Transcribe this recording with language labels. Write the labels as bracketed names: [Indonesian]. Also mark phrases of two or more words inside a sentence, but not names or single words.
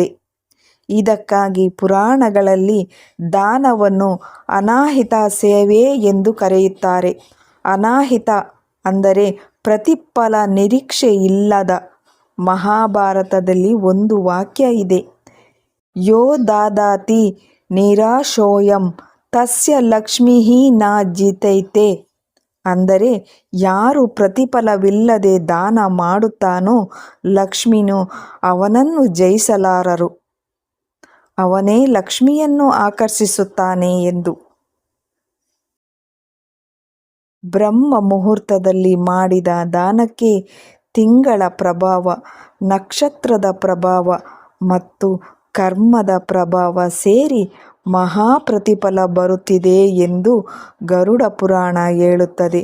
[Kannada] ಇದಕ್ಕಾಗಿ ಪುರಾಣಗಳಲ್ಲಿ ದಾನವನ್ನು ಅನಾಹಿತ ಸೇವೆ ಎಂದು ಕರೆಯುತ್ತಾರೆ. ಅನಾಹಿತ ಅಂದರೆ ಪ್ರತಿಫಲ ನಿರೀಕ್ಷೆ ಇಲ್ಲದ. ಮಹಾಭಾರತದಲ್ಲಿ ಒಂದು ವಾಕ್ಯ ಇದೆ, [Sanskrit] ಯೋ ದದಾತಿ ನಿರಾಶೋಯಂ ತಸ್ಯ ಲಕ್ಷ್ಮೀಃ ನ ಜಿತೈತೆ, [Kannada] ಅಂದರೆ ಯಾರು ಪ್ರತಿಫಲವಿಲ್ಲದೆ ದಾನ ಮಾಡುತ್ತಾನೋ ಲಕ್ಷ್ಮಿನು ಅವನನ್ನು ಜಯಿಸಲಾರರು, ಅವನೇ ಲಕ್ಷ್ಮಿಯನ್ನು ಆಕರ್ಷಿಸುತ್ತಾನೆ ಎಂದು. ಬ್ರಹ್ಮ ಮುಹೂರ್ತದಲ್ಲಿ ಮಾಡಿದ ದಾನಕ್ಕೆ ತಿಂಗಳ ಪ್ರಭಾವ, ನಕ್ಷತ್ರದ ಪ್ರಭಾವ ಮತ್ತು ಕರ್ಮದ ಪ್ರಭಾವ ಸೇರಿ ಮಹಾ ಪ್ರತಿಫಲ ಬರುತ್ತಿದೆ ಎಂದು ಗರುಡ ಪುರಾಣ ಹೇಳುತ್ತದೆ.